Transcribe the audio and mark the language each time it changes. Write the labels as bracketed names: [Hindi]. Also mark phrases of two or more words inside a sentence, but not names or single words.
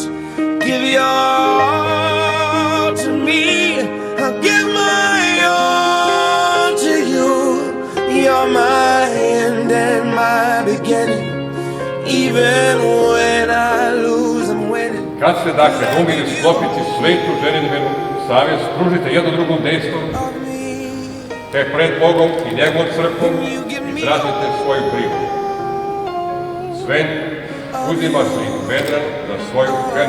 [English] Give your all to me, I'll give my all to you. You're my end and my beginning. Even when I lose, I'm winning. [Croatian] Kad ste dakle umili sklopiti svetu ženidbenu savez, pružite jedno drugom dejstvom, te pred Bogom i njegovom crkvom izrazite svoju brigu. Sven, uzimaš li Vedran za svoju ženu?